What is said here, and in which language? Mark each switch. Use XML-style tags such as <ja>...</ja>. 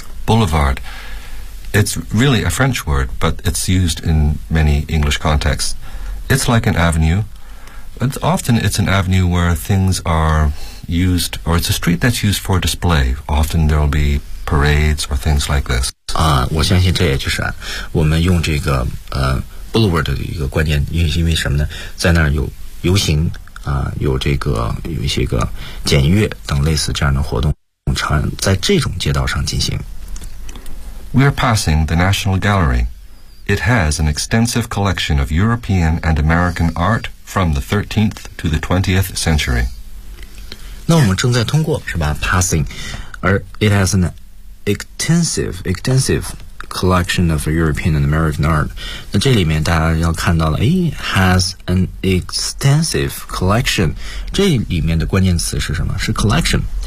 <en>Boulevard It's really a French word but it's used in many English contexts It's like an avenue but often it's an avenue where things are used or it's a street that's used for display often there'll be parades or things like this</en> <zh>我相信这也就是我们用这个Boulevard 的一个观念因为什么呢在那儿有游行有这个有一些个检阅等类似这样的活动常在这种街道上进行</zh> <en>We are passing the National Gallery It has an extensive collection of European and American art from the 13th to the 20th century</en> <zh>那我们正在通过是吧</zh> <en>passing</en> <zh>而</zh> <en>it has an extensive collection of European and American art</en> <zh>那这里面大家要看到了</zh> <en>has an extensive collection</en> <zh>这里面的关键词是什么是 collection</zh>